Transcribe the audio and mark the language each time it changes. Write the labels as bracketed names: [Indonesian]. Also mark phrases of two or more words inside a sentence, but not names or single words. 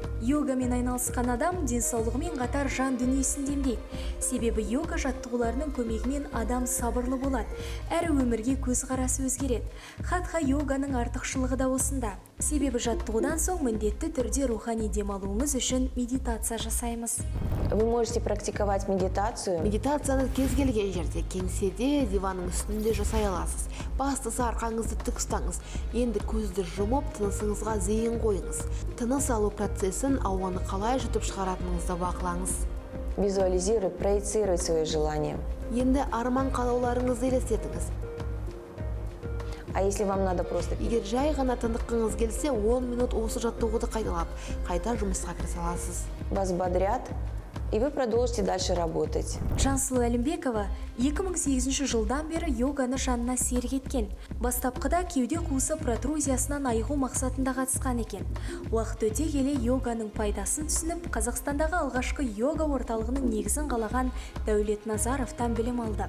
[Kazakh] Йогамен айналысқан адам денсаулығымен қатар жан дүниесін демдейді. Себебі йога жаттығуларының көмегімен адам сабырлы болады, әрі өмірге көзқарасы өзгереді. Хатха йоганың артықшылығы да осында. Себебі жаттығудан соң міндетті түрде рухани демалуымыз үшін медитация жасаймыз. [Russian] Вы можете практиковать медитацию. [Kazakh] Медитацияны кез келген жерде, кеңседе, диванның үстінде жасай аласыз. Бастысы арқаңызды тік ұстаңыз. Енді көзді жұмып, тынысыңызға зейін қойыңыз. Тыныс алу процесін ауаны қалай жұтып шығаратыныңызды бақылаңыз. [Russian] Визуализируй, проецируй свои желания. [Kazakh] Енді арман қалауларыңызды елестетіңіз. [Russian] А если вам надо просто... [Kazakh] Егер жай ғана тыныққыңыз келсе, 10 минут осы жаттығуды қайталап, қайта жұмысқа кірісе аласыз. [Russian] Вас бодрят, и вы продолжите дальше работать. [Kazakh] Жансұлу Әлімбекова 2008 жылдан бері йоганы жанына серік еткен. Бастапқыда кеуде қуысы протрузиясынан айығу мақсатында қатысқан екен. Уақыт өте келе йоганың пайдасын түсініп, Қазақстандағы алғашқы йога орталығының негізін қалаған Дәулет Назаровтан білім алды.